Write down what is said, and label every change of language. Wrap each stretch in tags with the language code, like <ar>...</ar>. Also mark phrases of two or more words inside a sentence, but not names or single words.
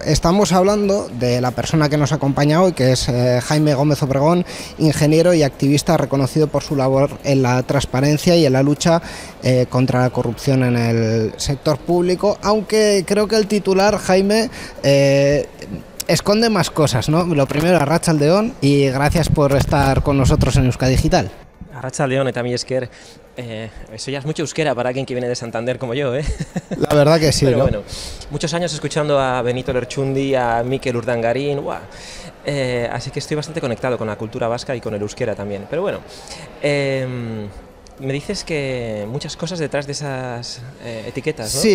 <es>Estamos hablando de la persona que nos acompaña hoy, que es Jaime Gómez Obregón, ingeniero y activista reconocido por su labor en la transparencia y en la lucha contra la corrupción en el sector público, aunque creo que el titular, Jaime, esconde más cosas, ¿no? Lo primero, arratsaldeon, y gracias por estar con nosotros en Euskadi Digital.</es> <eu>Arratsaldeon eta mila esker.</eu> <es>Eso ya es mucho euskera para alguien que viene de Santander como yo, ¿eh? La verdad que sí. Pero ¿no? bueno, muchos años escuchando a Benito Lerchundi, a Mikel Urdangarín, así que estoy bastante conectado con la cultura vasca y con el euskera también. Pero bueno, me dices que muchas cosas detrás de esas etiquetas, ¿no?</es>